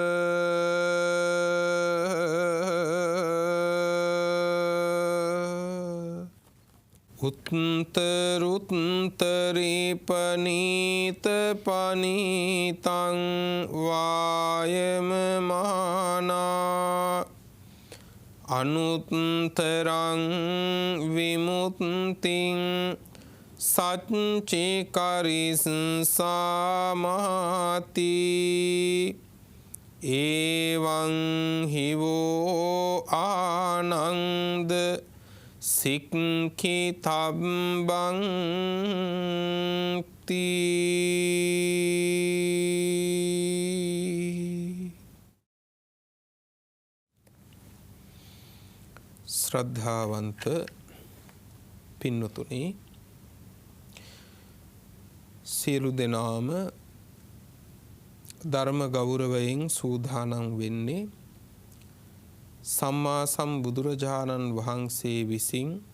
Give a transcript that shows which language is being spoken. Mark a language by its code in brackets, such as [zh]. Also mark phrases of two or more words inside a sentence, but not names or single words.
[pi] උත්තරුත්තරී පනීත පනීතං වායමමානා අනුත්තරං විමුක්තිං සච්චිකරිස්සාමාති. ඒවං හිවෝ ආනන්ද සික්ඛිතබ්බං තී. [si] ශ්‍රද්ධාවන්ත පින්වතුනි, සියලු දෙනාම ධර්ම ගෞරවයෙන් සූදානම් වෙන්නේ සම්මා සම්බුදුරජාණන් වහන්සේ විසින්